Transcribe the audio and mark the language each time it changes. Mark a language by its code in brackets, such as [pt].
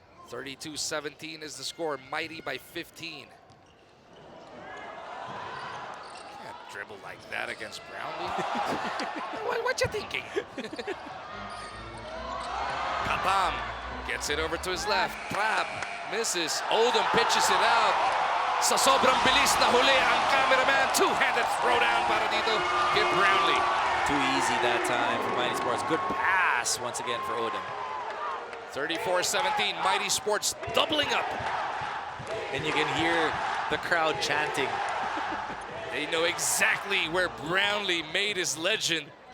[en] 32-17 is the score. Mighty by 15. Can't dribble like that against Brownlee. what you thinking? Katam gets it over to his left. Trap misses. Odom pitches it out. [tl] Sa sobrang bilis na huli ang cameraman. [en] Two-handed throwdown [tl] para dito kay Brownlee. [en] Too easy that time for Mighty Sports. Good pass once again for Odom. 34-17, Mighty Sports doubling up. And you can hear the crowd chanting. They know exactly where Brownlee made his legend.